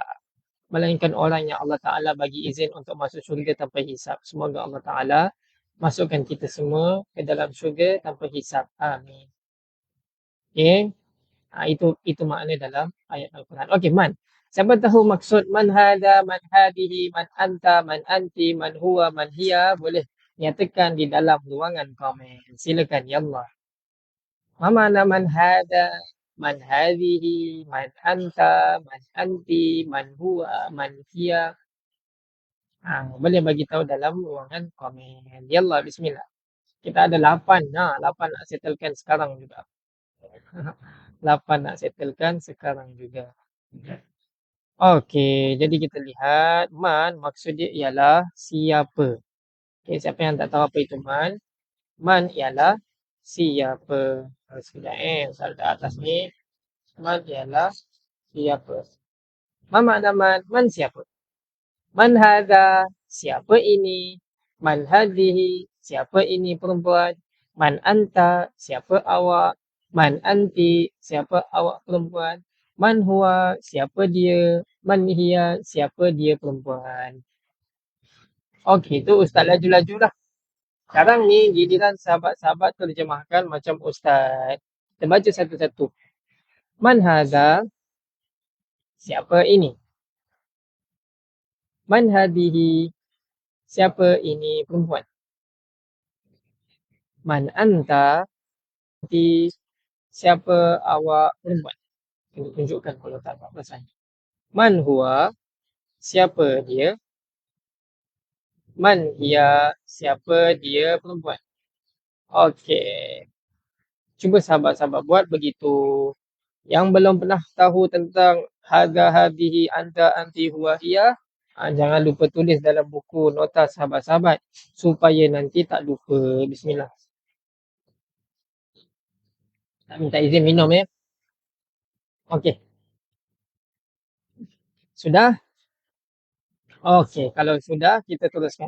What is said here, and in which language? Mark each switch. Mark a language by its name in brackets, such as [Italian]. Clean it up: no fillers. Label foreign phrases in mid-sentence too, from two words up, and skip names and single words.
[Malay] Melainkan orang yang Allah Ta'ala bagi izin untuk masuk syurga tanpa hisab. Semoga Allah Ta'ala masukkan kita semua ke dalam syurga tanpa hisab. Amin. Okay. Itu makna dalam ayat Al-Quran. Okey, man. Siapa tahu maksud [Arabic] من هذا، من هذه، من أنت، من أنتِ، من هو, من هي, [Malay] boleh nyatakan di dalam ruangan komen. Silakan, ya Allah. Ma mana [Arabic] من هذا, من هذه، من أنت، من أنتِ، من هو, من هي. [Malay] Boleh bagi tahu dalam ruangan komen. Ya Allah, bismillah. Kita ada 8. 8 nak settlekan sekarang juga. 8 nak settlekan sekarang juga. Okey, jadi kita lihat man maksud dia ialah siapa. Okey, siapa yang tak tahu apa itu man? Man ialah siapa. Sekejap soal di atas ni. Man ialah siapa. Man makna man? Man siapa? [Arabic] من هذا? [Malay] Siapa ini? [Arabic] من هذه? [Malay] Siapa ini perempuan? [Arabic] من أنت? [Malay] Siapa awak? [Arabic] من أنتِ? [Malay] Siapa awak perempuan? [Arabic] من هو? [Malay] Siapa dia? [Arabic] من هي? [Malay] Siapa dia perempuan? Okey, tu Ustaz laju-laju lah. Sekarang ni giliran sahabat-sahabat terjemahkan macam Ustaz. Kita baca satu-satu. [Arabic] من هذا? [Malay] Siapa ini? [Arabic] من هذه? [Malay] Siapa ini perempuan? [Arabic] من أنت? [Malay] Siapa awak perempuan? Untuk tunjukkan kalau tak apa rasanya. [Arabic] من هو? [Malay] Siapa dia? [Arabic] من هي? [Malay] Siapa dia perempuan? Okey. Cuba sahabat-sahabat buat begitu. Yang belum pernah tahu tentang [Arabic] هذا، هذه، أنت، أنتِ، هو، هي, [Malay] jangan lupa tulis dalam buku nota sahabat-sahabat supaya nanti tak lupa. Bismillah. Tak minta izin minum ya. Okey. Sudah? Okey, kalau sudah kita teruskan.